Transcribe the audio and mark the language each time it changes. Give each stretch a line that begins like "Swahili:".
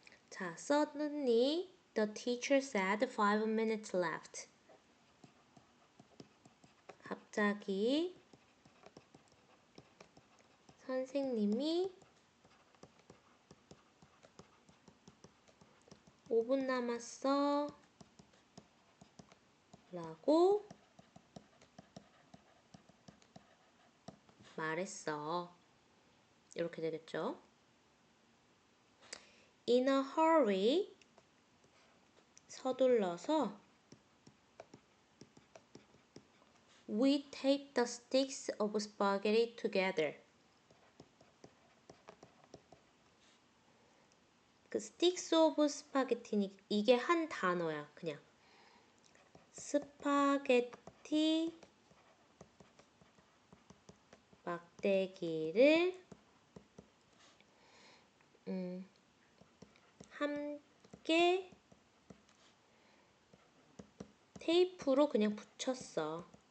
English: 자, suddenly the teacher said 5 minutes left.
Korean: 갑자기 선생님이 5분 남았어 라고 말했어. 이렇게 되겠죠?
English: In a hurry
Korean: 서둘러서
English: We taped the sticks of spaghetti together.
Korean: 그 sticks of spaghetti니 이게 한 단어야. 그냥 스파게티 막대기를 함께 테이프로 그냥 붙였어.